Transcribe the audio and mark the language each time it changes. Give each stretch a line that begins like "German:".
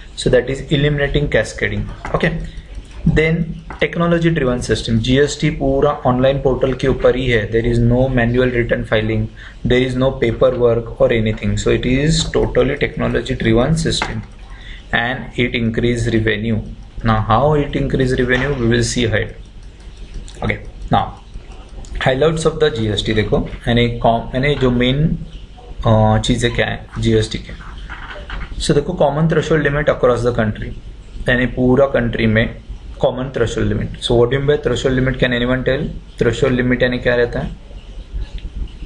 English: So that is eliminating cascading. Okay, then technology driven system.
Hindi: GST पूरा online portal के ऊपर ही है.
English: There is no manual return filing, there is no paper work और anything. So it is totally technology driven system and it increase revenue. Now how it increase revenue we will see ahead. Okay, now highlights of the GST.
Hindi: देखो यानी जो main चीज़ें क्या है GST के.
English: So देखो, common threshold limit across the country.
Hindi: यानी पूरा कंट्री में
English: Common threshold limit. So what do you mean by threshold limit? Can anyone tell? Threshold limit
Hindi: यानी क्या रहता है?